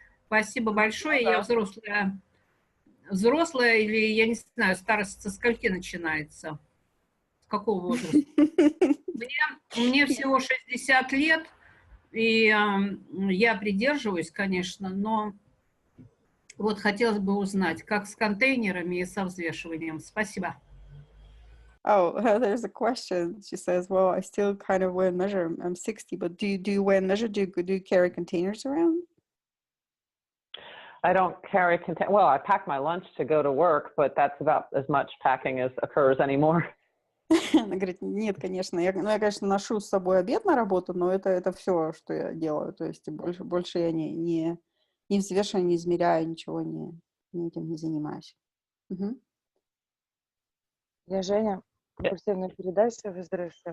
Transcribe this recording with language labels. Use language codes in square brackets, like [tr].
[ru] Спасибо большое, я взрослая или, я не знаю, старость со скольки начинается? какого возраста? Мне всего 60 лет, и я придерживаюсь, конечно, но вот хотелось бы узнать, как с контейнерами и со взвешиванием. Спасибо. [en] Oh, there's a question. She says, well, I still kind of weigh and measure. I'm 60, but do you weigh and measure? Do you carry containers around? I don't carry well, I pack my lunch to go to work, but that's about as much packing as occurs anymore. [ru] Она говорит, нет, конечно. Я, конечно, ношу с собой обед на работу, но это все, что я делаю. То есть больше я не взвешиваю, не измеряю, ничего этим не занимаюсь. Угу. Я Женя, компульсивная передача выздоровления.